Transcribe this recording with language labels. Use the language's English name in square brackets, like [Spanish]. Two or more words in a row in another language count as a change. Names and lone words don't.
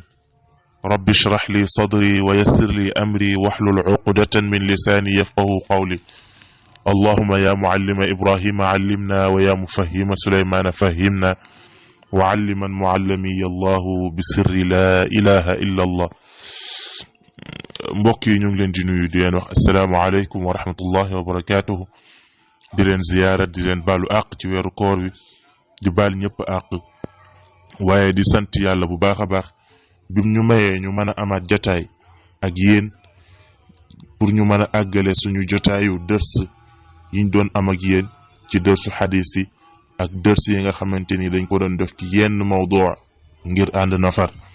[Arabic] رب اشرح لي صدري ويسر لي أمري واحلل عقدة من لساني يفقه قولي. اللهم يا معلم إبراهيم علمنا، ويا مفهم سليمان فهمنا، وعلما معلمي الله بسر لا إله إلا الله. [Wolof] mbokk yi ñu ngi leen di nuyu di leen wax [Arabic] السلام عليكم ورحمة الله وبركاته, [Wolof] di leen ziyaara, di leen baalu àq ci weeru koor wi, di baal ñëpp àq, waaye di sant yàlla bu baax a baax bim ñu mayee ñu mën a amaat jotaay ak yéen pour ñu mën a àggale suñu jotaayu dërs yiñ doon am ak yéen ci dërsu xadis yi ak dërs yi nga xamante ni dañ ko doon def ci yenn mawduu ngir ànd nafar.